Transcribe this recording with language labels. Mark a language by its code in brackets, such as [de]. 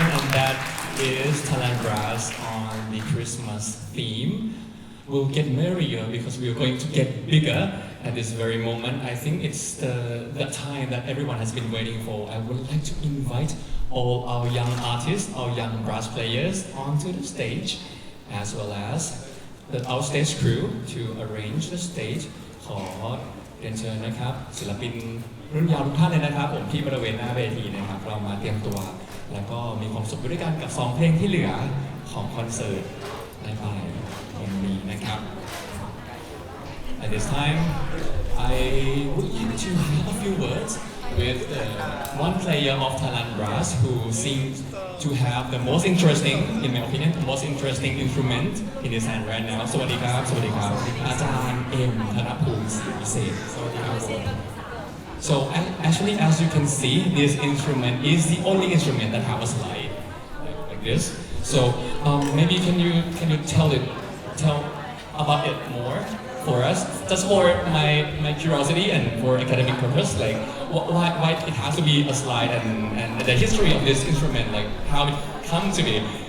[en] brass on the Christmas theme will get merrier because we are going to get bigger at this very moment. I think it's the time that everyone has been waiting for. I would like to invite all our young artists, our young brass players onto the stage, as well as our stage crew to arrange the stage. [th] ขอเรียนเชิญนะครับศิลปินรุ่นยาวทุกท่านเลยนะครับผมที่บริเวณหน้าเวทีนะครับเรามาเตรียมตัวแล้วก็มีความสุขไปด้วยกันกับ2เพลงที่เหลือของคอนเสิร์ตในบ่ายวันนี้นะครับ [en] At this time I would like to have a few words with one player of Thailand brass who seems to have the most interesting, in my opinion, the most interesting instrument in his hand right now. [th] สวัสดีครับสวัสดีครับอาจารย์เอ็มธนภูมิศรีวิเศษสวัสดีครับ [en] So actually, as you can see, this instrument is the only instrument that have a slide like this. So maybe can you tell about it more for us, just for my curiosity and for academic purpose, like why it has to be a slide and the history of this instrument, like how it come to be.